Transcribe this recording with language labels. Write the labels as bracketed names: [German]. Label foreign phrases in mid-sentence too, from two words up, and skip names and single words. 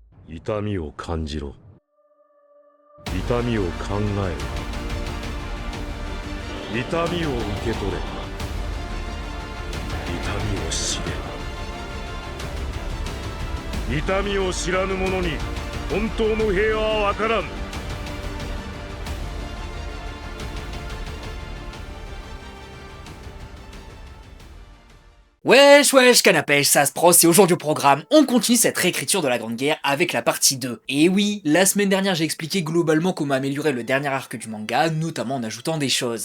[Japanese] 痛みを感じろ。痛みを考えろ。痛みを受け取れ。痛みを知れ。痛みを知らぬ者に本当の平和は分からん。 [French] Wesh wesh canapèche, ça se pros, et aujourd'hui au programme, on continue cette réécriture de la Grande Guerre avec la partie 2. Et oui, la semaine dernière j'ai expliqué globalement comment améliorer le dernier arc du manga, notamment en ajoutant des choses.